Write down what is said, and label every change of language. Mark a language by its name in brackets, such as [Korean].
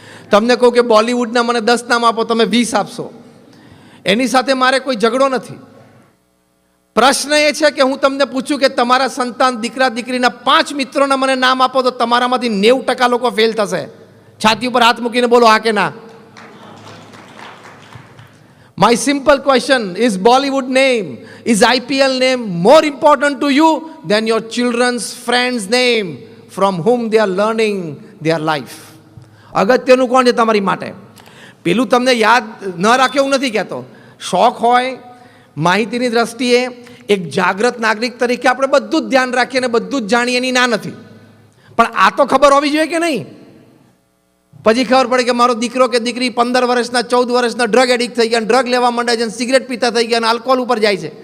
[Gujarati] તમને કહું કે બોલિવૂડના મને 10 નામ આપો, તમે 20 આપશો. એની સાથે મારે કોઈ ઝઘડો નથી. પ્રશ્ન એ છે કે હું તમને પૂછું કે તમારા સંતાન દીકરા દીકરીના 5 મિત્રોના મને નામ આપો, તો તમારામાંથી 90% લોકો ફેલ થશે. છાતી ઉપર હાથ મૂકીને બોલો હા કે ના. [English] My simple question is, Bollywood name, is IPL name more important to you than your children's friends name from whom they are learning their life? [Gujarati] અગત્યનું કોણ છે તમારી માટે? પેલું તમને યાદ ન રાખે એવું નથી કહેતો. શોખ હોય, માહિતીની દ્રષ્ટિએ એક જાગૃત નાગરિક તરીકે આપણે બધું જ ધ્યાન રાખીએ અને બધું જ જાણીએ, એની ના નથી. પણ આ તો ખબર હોવી જોઈએ કે નહીં? પછી ખબર પડે કે મારો દીકરો કે દીકરી 15 વર્ષના 14 વર્ષના ડ્રગ એડિક્ટ થઈ ગયા, ડ્રગ લેવા માંડે છે, સિગરેટ પીતા થઈ ગયા અને આલ્કોહોલ ઉપર જાય છે.